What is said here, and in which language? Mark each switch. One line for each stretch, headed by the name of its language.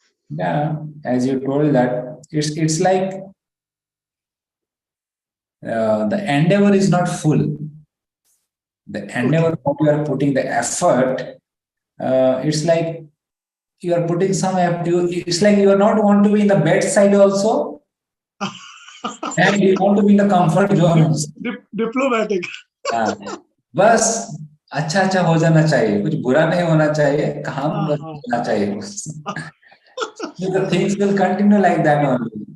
English: Yeah, as you told that it's like the endeavor is not full. The endeavor what you are putting the effort, it's like you are putting some effort. It's like you are not want to be in the bedside also, and you want to be in the comfort zone also. Diplomatic.
Hindi: हाँ, बस अच्छा अच्छा हो जाना चाहिए, कुछ बुरा नहीं होना चाहिए, काम बस होना चाहिए.
English: The things will continue like that only.